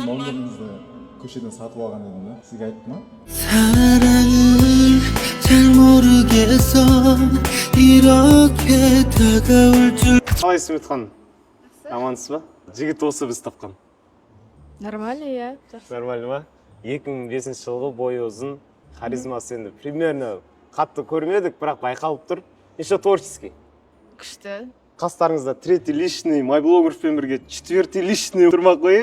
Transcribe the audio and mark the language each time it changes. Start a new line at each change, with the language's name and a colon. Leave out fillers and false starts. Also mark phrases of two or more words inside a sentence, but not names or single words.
Kazakh: номеріңізді көшеден сатып алған едім да. Сізге айттым ма?
Korean: 사랑을 잘 모르겠어 이렇게 다가올 줄.
Kazakh: Қалайсыз Үмітхан? Амансыз ба? Жігіт осы біз тапқан. Нормально, иә. Нормально ма? 2005 жылғы бойы ұзын, харизмасы енді примерно қатты көрмедік, бірақ байқалып тұр.
Russian: Еще творческий.
Kazakh: Күшті. Қастарыңызда
Russian: третий лишний,
Kazakh: майблогерфен бірге
Russian: четвертый лишний
Kazakh: тұрмақ қойық.